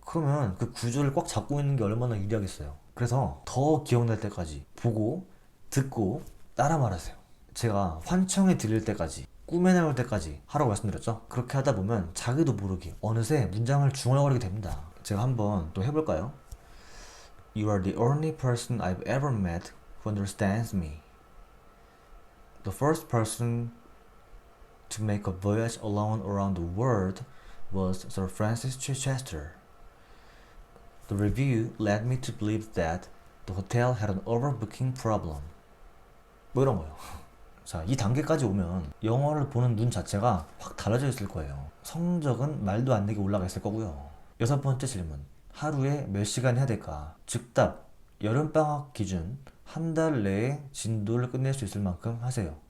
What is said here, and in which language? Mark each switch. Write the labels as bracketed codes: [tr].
[ko] 그러면 그 구조를 꽉 잡고 있는 게 얼마나 유리하겠어요. 그래서 더 기억날 때까지 보고 듣고 따라 말하세요. 제가 환청에 들릴 때까지, 꿈에 나올 때까지 하라고 말씀드렸죠. 그렇게 하다 보면 자기도 모르게 어느새 문장을 중얼거리게 됩니다. 제가 한번 또 해볼까요? [en] You are the only person I've ever met who understands me. The first person to make a voyage alone around the world was Sir Francis Chichester. The review led me to believe that the hotel had an overbooking problem. [ko] 뭐 이런 거요. 자, 이 단계까지 오면 영어를 보는 눈 자체가 확 달라져 있을 거예요. 성적은 말도 안 되게 올라가 있을 거고요. 여섯 번째 질문. 하루에 몇 시간 해야 될까? 즉답. 여름방학 기준 한 달 내에 진도를 끝낼 수 있을 만큼 하세요.